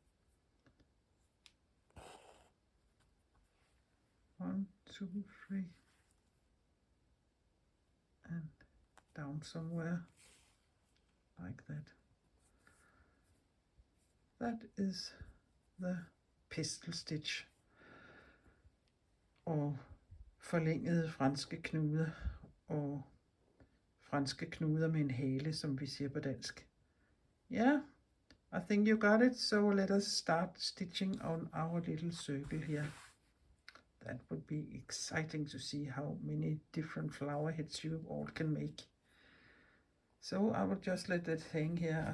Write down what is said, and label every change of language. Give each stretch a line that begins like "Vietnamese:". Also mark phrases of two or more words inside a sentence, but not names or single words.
English: 1, 2, 3, and down somewhere, like that. That is the pistil stitch,
Danish: og forlængede franske knuder, og franske knuder med en hale, som vi siger på dansk.
English: Yeah, I think you got it, so let us start stitching on our little circle here. That would be exciting to see how many different flower heads you all can make. So I will just let that hang here.